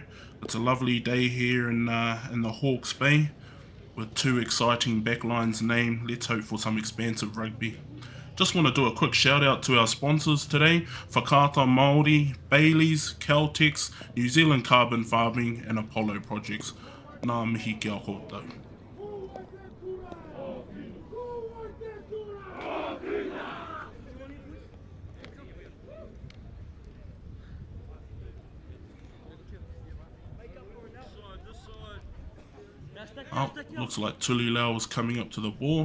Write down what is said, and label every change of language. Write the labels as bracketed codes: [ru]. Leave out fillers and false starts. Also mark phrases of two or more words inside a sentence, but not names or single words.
[en] It's a lovely day here in the Hawke's Bay, with two exciting backlines named. Let's hope for some expansive rugby. Just want to do a quick shout out to our sponsors today: [mi] Whakaata Māori, [en] Bailey's, Caltex, New Zealand Carbon Farming and Apollo Projects. [mi] Ngā mihi kia koutou. [en] Oh, looks like Tuli Lau is coming up to the ball.